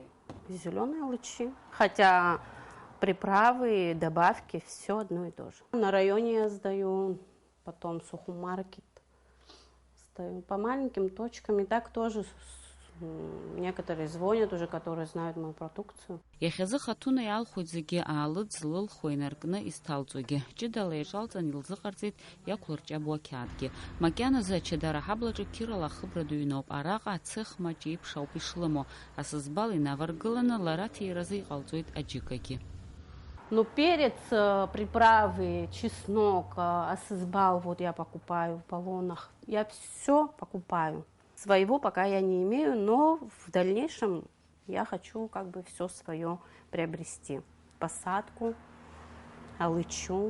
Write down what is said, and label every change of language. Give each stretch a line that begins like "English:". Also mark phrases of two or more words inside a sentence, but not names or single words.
Russian: Зеленые лучи. Хотя приправы, добавки, все одно и то же. На районе я сдаю, потом сухомаркет сдаю. По маленьким точкам. И так тоже некоторые звонят уже, которые знают мою продукцию.
Abkhazian: Иахьазы хатуна иалхуит зегьы аалыӡ злылхуа инаркны изҭалҵогьы. Ҷыдала иаҿалҵан илзыҟарҵеит иақәлырҷабуа ақьаадгьы. Макьаназы ачадара ҳаблаҿы қьырала ахыбра ду иҩноуп. Араҟа ацех маҷ еиԥш ауп ишлымоу. Асызбал инаваргыланы лара ҭиразы иҟалҵоит аџьыкагьы.
Russian: Ну, перец, приправы, чеснок, асызбал, вот я покупаю в баллонах. Я все покупаю. Своего пока я не имею, но в дальнейшем я хочу как бы все свое приобрести. Посадку, алычу.